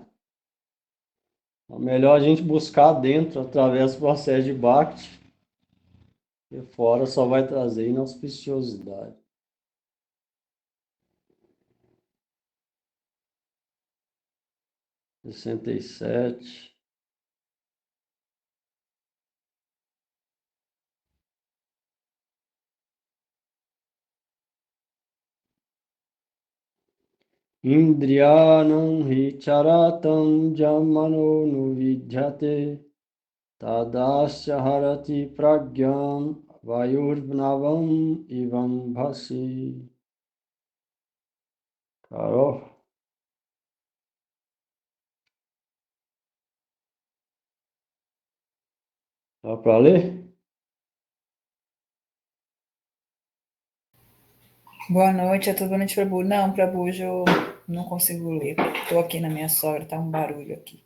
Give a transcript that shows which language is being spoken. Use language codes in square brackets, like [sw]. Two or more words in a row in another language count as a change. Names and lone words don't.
[pt] É melhor a gente buscar dentro através do processo de Bhakti. E fora só vai trazer inauspiciosidade. Sessenta e sete. [sa] Indriyanam hi charatam jamano nuvidyate tadasya harati pragyam vayurnavam ivam bhasi. [pt] Carol? Dá para ler? Boa noite, é tudo boa noite, Prabhu. Não, Prabhu, hoje eu não consigo ler. Estou aqui na minha sogra, tá um barulho aqui.